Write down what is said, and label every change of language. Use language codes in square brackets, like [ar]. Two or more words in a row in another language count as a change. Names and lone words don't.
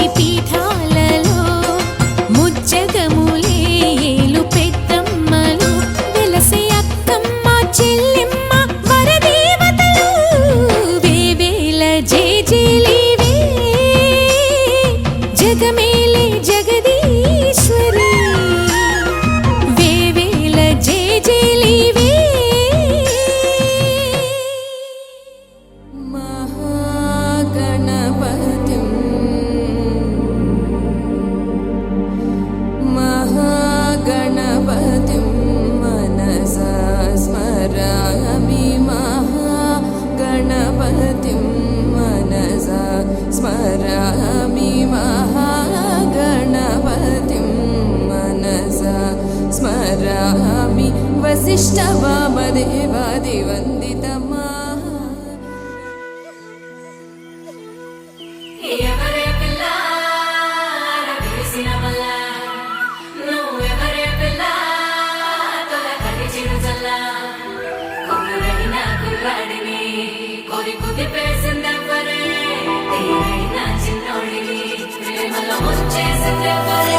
[te] పీఠాలలో ముజ్జగములే ఏలు పెద్దమ్మలు వెలసే అక్కమ్మ చెల్లెమ్మ వరదేవతలు వేవేల జేజేలివే జగమేలే జగదీశ్వరి వేవేల జేజేలివే [sa] महागणपतिं मनसा स्मरामि महागणपतिं मनसा स्मरामि महागणपतिं मनसा स्मरामि वसिष्ठवामदेवादिवन्दितमा [te] ఎవరే పిల్ల రవేసిన వల్ల నువ్వెవరే పిల్ల తొలకరి చిరుజల్ల కుర్రైన కుర్రాడిని కోరి కుదిపేసిందెవ్వరే తీరైన చిన్నోడిని ప్రేమలో ముంచేసిందెవ్వరే